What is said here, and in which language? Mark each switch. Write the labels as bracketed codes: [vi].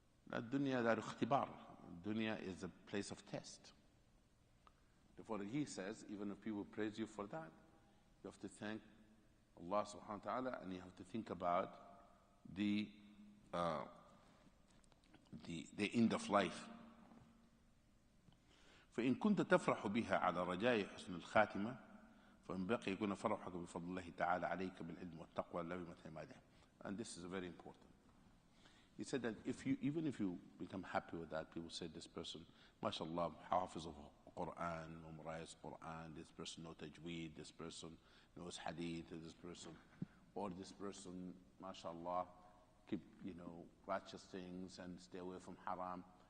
[en] Dunya dar ikhtibar. Dunya is a place of test. Therefore, he says, even if people praise you for that, you have to thank Allah subhanahu wa ta'ala, and you have to think about the end of life. [ar] فإن كنت تفرح بها على رجاء حسن الخاتمة فينبغي يكون فرحك بفضل الله تعالى عليك بالعلم والتقوى لا بمتعماده. [en] And this is very important. He said that even if you become happy with that, people say this person, mashallah, hafiz of Quran, memorized Quran, this person knows tajweed, this person knows hadith, this person, mashallah, keep, righteous things and stay away from haram.